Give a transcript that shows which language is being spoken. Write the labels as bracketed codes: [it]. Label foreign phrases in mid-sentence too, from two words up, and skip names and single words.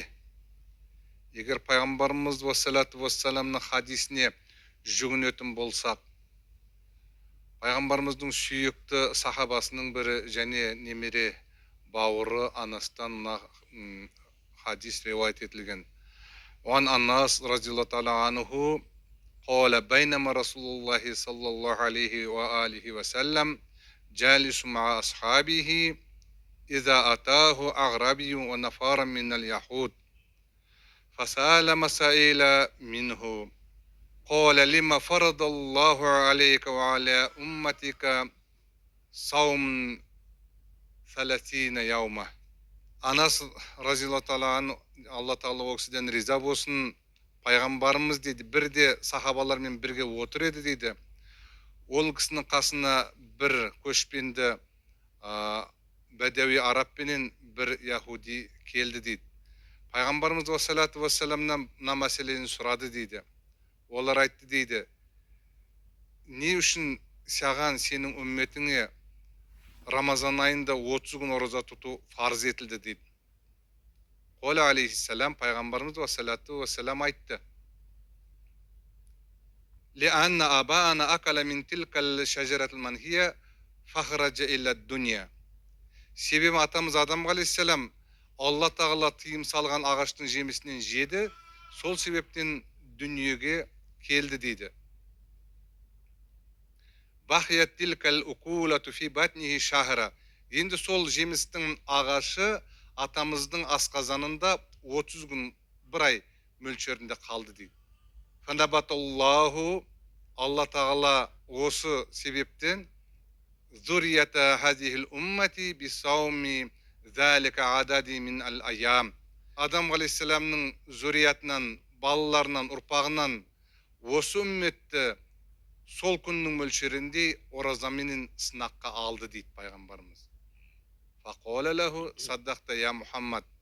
[kk] Егер пайғамбарымыз уассалату вассаламның хадисіне жүгінетін болсақ, пайғамбарымыздың сүйікті сахабасының бірі және немере бауыры Анастан хадис риуаят етілген. [ar] Оған أنس رضي الله تعالى عنه قال بينما رسول الله صلى الله عليه وآله وسلم جالس مع أصحابه إذ أتاه أعرابي ونفر من اليهود فسأل مسائل منه قال لما فرض الله عليك وعلى أمتك صوم 30 يوما. [kk] Анас [ar] رضي الله تعالى [kk] Алла тағала ол кісіден риза болсын, пайғамбарымыз дейді бірде сахабалармен бірге отыр еді дейді. Ол кісінің қасына бір көшпенді бәдәуи арабпенен бір яхуди келді дейді. Пайғамбарымыз уассалату вассаламнан мына мәселені сұрады дейді. Олар айтты дейді: не үшін саған сенің үмметіңе Рамазан айында 30 күн ораза тұту фарыз етілді дейді. [ar] قال عليه السلام [kk] пайғамбарымыз уассалату вассалам айтты: [ar] لأن أبانا أكل من تلك الشجرة المنهية فخرج إلى الدنيا. [kk] Себебі атамыз Адам алейхиссалам Алла тағала тыйым салған ағаштың жемісінен жеді, сол себептен дүниеге келді дейді. [ar] بقيت تلك الأكلة في بطنه شهرا. [kk] Енді сол жемістің ағашы атамыздың асқазанында 30 күн, бір ай мөлшерінде қалды дейді. [ar] فابتلى الله, [kk] Алла тағала осы себептен [ar] ذرية هذه الأمة بصوم ذلك العدد من الأيام. [kk] Адам алейхиссаламның зуриятынан, балаларынан, ұрпағынан осы үмметті сол күннің мөлшерінде оразаменен сынаққа алды дейді пайғамбарымыз. [ar] فقال له صدقت يا محمد.